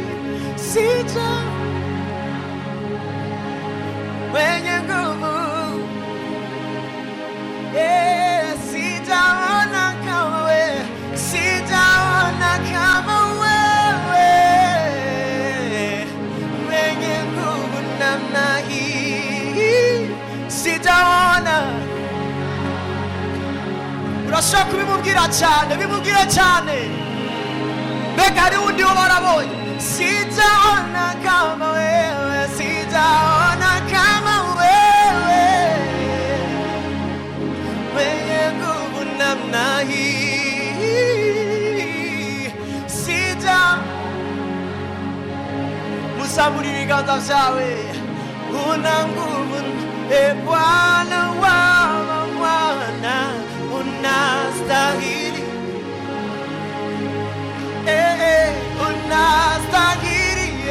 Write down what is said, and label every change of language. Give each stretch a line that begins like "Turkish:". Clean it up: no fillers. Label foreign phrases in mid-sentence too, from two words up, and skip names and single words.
Swahili: Mwenye nguvu, sijaona kama wewe, sijaona kama wewe, mwenye nguvu namna hii, sijaona.
Rundi: Urashaka kubimubwira cyane, bimubwira cyane, mbega hari undi warabonye.
Swahili: Sijaona kama wewe, sijaona kama wewe, mwenye nguvu namna hii,
Rundi: muzamura ibiganza vyawe.
Swahili: Una nguvu, Bwana wa mabwana, unastahili, unastahili,